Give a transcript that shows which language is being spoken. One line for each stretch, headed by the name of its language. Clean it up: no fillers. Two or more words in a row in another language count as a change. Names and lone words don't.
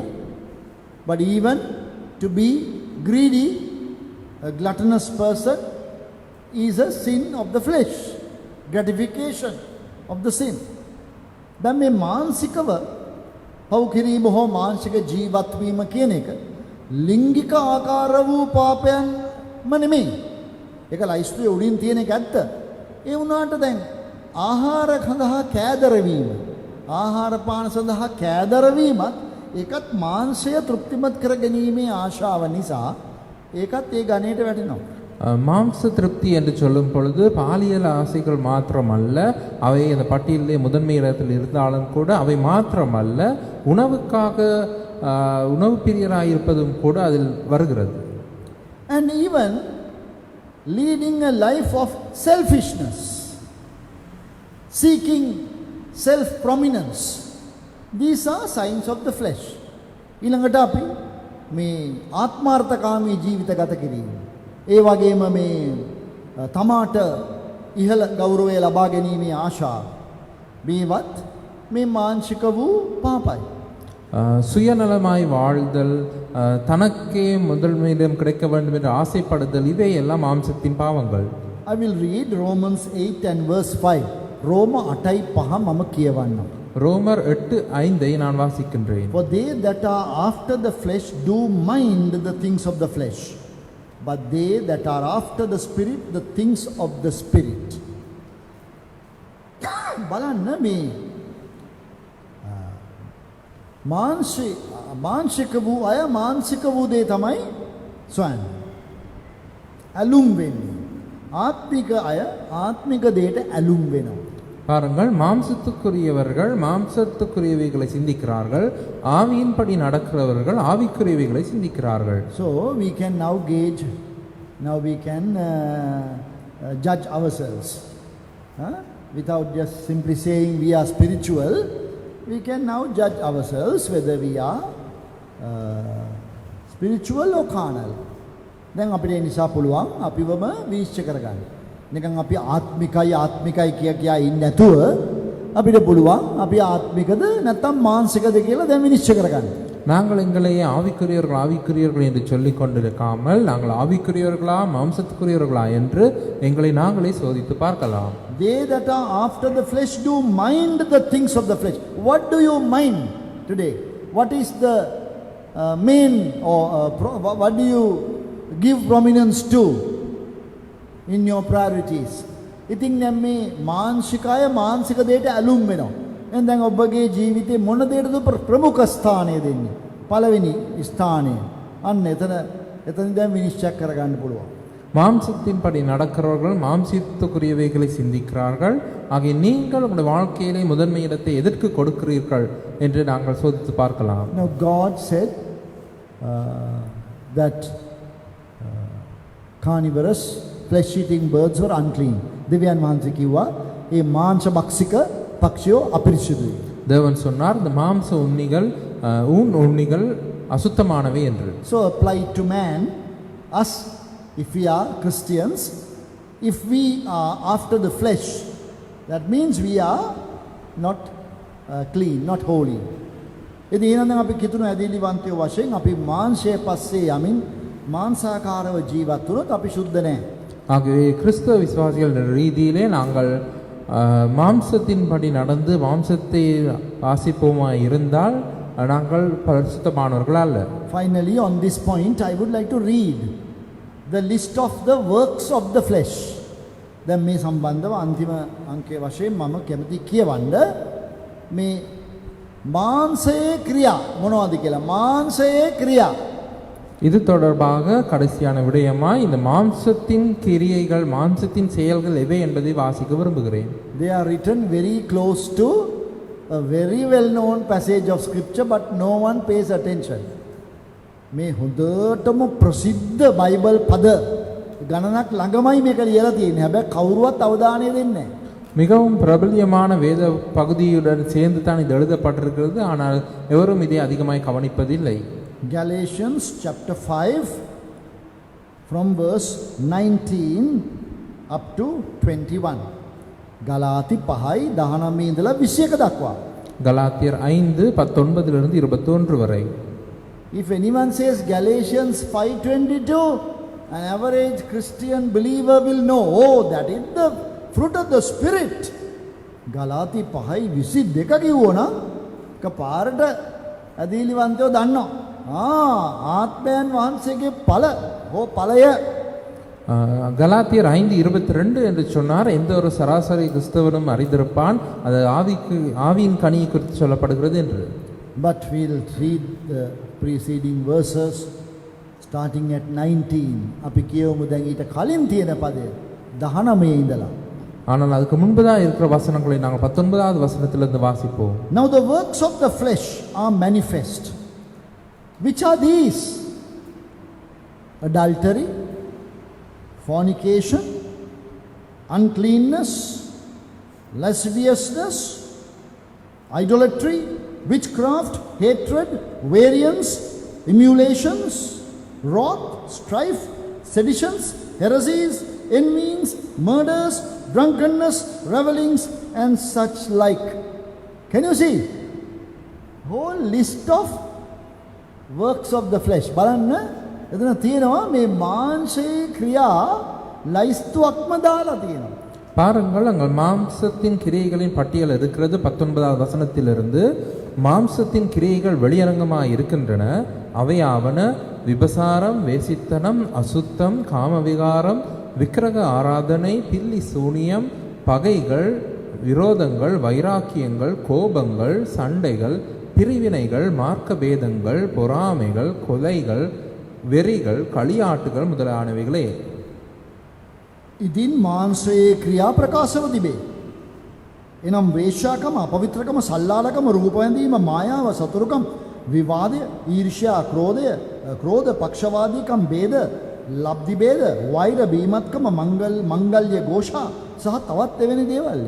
English: But even to be greedy, a gluttonous person is a sin of the flesh, gratification of the sin.
Sinhala: දැන් මේ මානසිකව පව් කිරීම හෝ මානසික ජීවත් වීම කියන එක ලිංගික ආකාර වූ පාපයන්ම නෙමෙයි. ඒක ලයිස්තුවේ උඩින් තියෙන එක ඇත්ත. ඒ වුණාට දැන් ආහාර සඳහා කෑදරවීම, ආහාර පාන සඳහා කෑදරවීමත් ඒකත් මාංශය තෘප්තිමත් කර ගැනීමේ ආශාව නිසා ඒකත් ඒ ගණයට වැටෙනවා.
Tamil: மாம்ச திருப்தி என்று சொல்லும் பொழுது பாலியல் ஆசைகள் மாத்திரமல்ல, அவை அந்த பட்டியலிலே முதன்மை இடத்தில் இருந்தாலும் கூட அவை மாத்திரமல்ல, உணவுக்காக உணவு பிரியராயிருப்பதும் கூட அதில் வருகிறது.
English: And even leading a life of selfishness, seeking self prominence, these are signs of the flesh.
Sinhala: ඊළඟට අපි මේ ආත්මාර්ථකාමී ජීවිත ගත කිරීම, ඒ වගේම මේ තමාට ඉහළ ගෞරවය ලබා ගැනීමේ ආශාව, මේවත් මේ මානසික වූ පාපයි.
Tamil: சுயநலமாய் வாழ்தல், தனக்கே முதன்மையிடம் கிடைக்க வேண்டும் என்று ஆசைப்படுதல், இவை எல்லாம் மாம்சத்தின் பாவங்கள்.
English: I will read Romans 8 and verse 5.
Sinhala: ரோம 8:5 මම කියවන්නම්.
Tamil: ரோமர் 8:5 நான் வாசிக்கின்றேன்.
English: For they that are after the flesh do mind the things of the flesh, but they that are after the spirit the things of the spirit.
Sinhala: බලන්න මේ මානසික වූ අය මානසික වූ දේ තමයි සොයන්නේ. ඇලුම් වෙන්නේ. ආත්මික අය ආත්මික දේට ඇලුම් වෙනවා.
Tamil: பாருங்கள், மாம்சத்துக்குரியவர்கள் மாம்சத்துக்குரியவைகளை சிந்திக்கிறார்கள், ஆவியின்படி நடக்கிறவர்கள் ஆவிக்குரியவைகளை சிந்திக்கிறார்கள்.
English: So we can now gauge, now we can judge ourselves. Without just simply saying we are spiritual, we can now judge ourselves whether we are spiritual or carnal.
Sinhala: දැන් අපිට ඒ නිසා පුළුවන් අපිවම විනිශ්චය කරගන්න. නිකන් අපි ආත්මිකයි කියා ඉන්නේ නැතුව අපිට පුළුවන් අපි ආත්මිකද නැත්නම් මානසිකද කියලා දැන් විනිශ්චය කරගන්න.
Tamil: நாங்கள் எங்களையே ஆவிக்குரியவர்கள் என்று சொல்லிக் கொண்டிருக்காமல் நாங்கள் ஆவிக்குரியவர்களா மாம்சத்துக்குரியவர்களா என்று எங்களை நாங்களே சோதித்து பார்க்கலாம்.
English: They that are after the flesh do mind the things of the flesh. What do you mind today? What is the main or what do you give prominence to in your priorities?
Sinhala: ඉතින් දැන් මේ මානසිකය මානසික දෙයට ඇලුම් වෙනවා. එහෙනම් දැන් ඔබගේ ජීවිතේ මොන දෙයටද ප්‍රමුඛ ස්ථානය දෙන්නේ? පළවෙනි ස්ථානය. අන්න එතන දැන් විනිශ්චය කරගන්න පුළුවන්.
Tamil: மாம்சத்தின்படி நடக்கிறவர்கள் மாம்சத்துக்குரியவைகளை சிந்திக்கிறார்கள். ஆகிய நீங்கள் உங்களுடைய வாழ்க்கையிலே முதன்மை இடத்தை எதற்கு கொடுக்கிறீர்கள் என்று நாங்கள் சோதித்து பார்க்கலாம்.
English: Now God said that carnivorous flesh eating birds were unclean.
Sinhala: දෙවියන් වහන්සේ කිව්වා මේ මාංශ භක්ෂික පක්ෂියෝ අපිරිසිදුයි.
Tamil: தேவன் சொன்னார் இந்த மாம்ச உண்ணிகள் உண்ணிகள் அசுத்தமானவை என்று.
English: So apply to man, us, if we are Christians, if we are after the flesh, that means we are not clean, not holy.
Sinhala: ඉතින් එහෙනම් අපි කිතුණු ඇදහිලිවන්තයෝ වශයෙන් අපි මාංශය පස්සේ යමින් මාංශාකාරව ජීවත් වුණොත් අපි සුද්ධ නැහැ.
Tamil: ஆகவே கிறிஸ்தவ விசுவாசிகள் ரீதியிலே நாங்கள் மாம்சத்தின்படி நடந்து மாம்சத்தை வாசிப்போமா இருந்தால் நாங்கள் பரிசுத்தமானவர்கள் அல்ல.
English: Finally, on this point I would like to read the list of the works of the flesh.
Sinhala: දැන් මේ සම්බන්ධව අන්තිම අංකයේ වශයෙන් මම කැමති කියවන්න මේ මාංශයේ ක්‍රියා මොනවද කියලා. මාංශයේ ක්‍රියා
Tamil: இது தொடர்பாக கடைசியான விடயமாய் இந்த மாம்சத்தின் கிரியைகள் மாம்சத்தின் செயல்கள் எவை என்பதை வாசிக்க விரும்புகிறேன்.
English: They are written very close to a very well known passage of scripture, but no one pays attention.
Sinhala: මේ හොඳටම ප්‍රසිද්ධ බයිබල් පද ගණනක් ළඟමයි මේක ලියලා තියෙන්නේ. හැබැයි කවුරුවත් අවධානය දෙන්නේ නැහැ.
Tamil: மிகவும் பிரபல்யமான வேத பகுதியுடன் சேர்ந்து தான் இது எழுதப்பட்டிருக்கிறது. ஆனால் எவரும் இதை அதிகமாய் கவனிப்பதில்லை.
English: Galatians chapter 5 from verse 19 up to 21.
Sinhala: ගලාති 5යි 19 ඉඳලා 21 දක්වා.
Tamil: கலாத்தியர் 5:19 இலிருந்து 21 வரை.
English: If anyone says Galatians 5:22, an average Christian believer will know, oh, that is the fruit of the spirit.
Sinhala: ගලාති 5:22 කිව්වොනම් කපාරට ඇදහිලිවන්තයෝ දන්නවා. ආත්මයන් වහන්සේගේ ඵලය.
Tamil: கலாத்தியர் 5:22 என்று சொன்னார். எந்த ஒரு சராசரி கிறிஸ்தவனும் அறிந்திருப்பான் அது ஆவியின் கனியை குறித்து சொல்லப்படுகிறது என்று.
English: But we'll read the preceding verses starting at 19.
Sinhala: අපි කියවමු දැන් ඊට කලින් තියෙන පදය 19 ඉඳලා.
Tamil: ஆனால் அதுக்கு முன்பதாக இருக்கிற வசனங்களை நாங்கள் 19வது வசனத்திலிருந்து வாசிப்போம்.
English: Now the works of the flesh are manifest. Which are these? Adultery, fornication, uncleanness, lasciviousness, idolatry, witchcraft, hatred, variance, emulations, wrath, strife, seditions, heresies, envyings, murders, drunkenness, revelings, and such like. Can you see? Whole list of works of the flesh.
Sinhala: බලන්න එතන තියෙනවා මේ මාංශයේ ක්‍රියා ලයිස්තුවක්ම දාලා තියෙනවා.
Tamil: பாருங்கள், அங்கள் மாம்சத்தின் கிரியைகளின் பட்டியல் இருக்கிறது. 19வது வசனத்திலிருந்து மாம்சத்தின் கிரியைகள் வெளியரங்கமாக இருக்கின்றன. அவையாவன விபசாரம், வேசித்தனம், அசுத்தம், காமவிகாரம், விக்கிரக ஆராதனை, பில்லி சூனியம், பகைகள், விரோதங்கள், வைராக்கியங்கள், கோபங்கள், சண்டைகள், பிரிவினைகள், மார்க்க பேதங்கள், பொறாமைகள், கொலைகள், வெறிகள், களியாட்டுகள் முதலானவைகளே.
Sinhala: ඉතින් මාංශයේ ක්‍රියා ප්‍රකාශව තිබේ. එනම් වේශ්‍යාකම, අපවිත්‍රකම, සල්ලාලකම, රූපවැඳීම, මායාව, සතුරුකම්, විවාදය, ඊර්ෂ්‍යා, ක්‍රෝධ, පක්ෂවාදීකම්, ભેද, ලබ්ධි ભેද, වෛර, බීමත්කම, මංගල්‍ය ഘോഷා සහ තවත් එවැනි දේවල්ය.